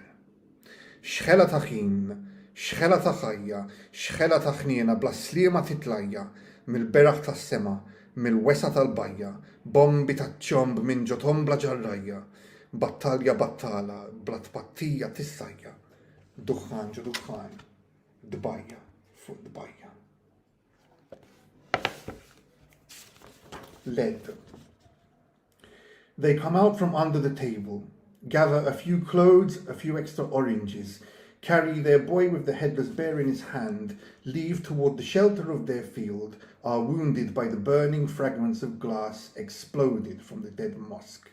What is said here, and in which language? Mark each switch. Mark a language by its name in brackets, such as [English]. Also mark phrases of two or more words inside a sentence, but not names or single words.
[Maltese] Xħela ta' ħin, xħela ta' ħajja, xħela ta' ħniena bla sliema titlajja, mill-beraħ tas-sema, mill-wesa tal-bajja, bombi ta' ċomb minn ġotom bla ġarrajja, battalja battala, bla tpattija tissajja, duħħan ġo duħħan, dbajja fuq dbajja. [English] Lead. They come out from under the table, gather a few clothes, a few extra oranges, carry their boy with the headless bear in his hand, leave toward the shelter of their field, are wounded by the burning fragments of glass exploded from the dead mosque.